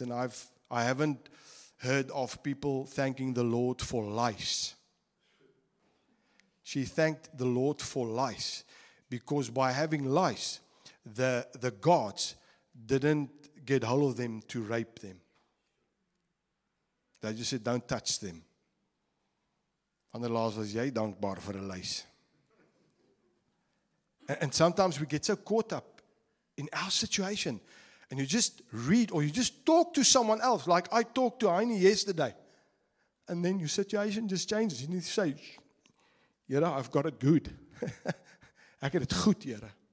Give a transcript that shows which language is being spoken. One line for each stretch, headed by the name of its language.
English: And I haven't heard of people thanking the Lord for lice. She thanked the Lord for lice because by having lice, the gods didn't get hold of them to rape them. They just said, don't touch them.
Afrikaans: Van der Laas was jy dankbaar vir 'n luis.
English: And sometimes we get so caught up in our situation and you just read or you just talk to someone else, like I talked to Heini yesterday, and then your situation just changes. You need to say, I've got it good.
Afrikaans: Ek het dit goed, Here.